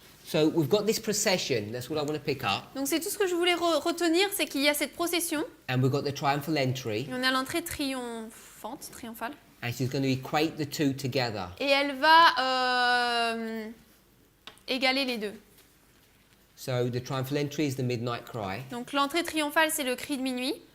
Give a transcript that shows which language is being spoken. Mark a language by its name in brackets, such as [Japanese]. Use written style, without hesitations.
[English] So we've got this procession. That's what I want to pick up. [French] Donc c'est tout ce que je voulais retenir, c'est qu'il y a cette procession, [English] And we've got the triumphal entry. [French] et on a l'entrée triomphale, [English] And she's going to equate the two together. [French] et elle va égaler les deux. [English] So the triumphal entry is the midnight cry. [French] Donc l'entrée triomphale, c'est le cri de minuit.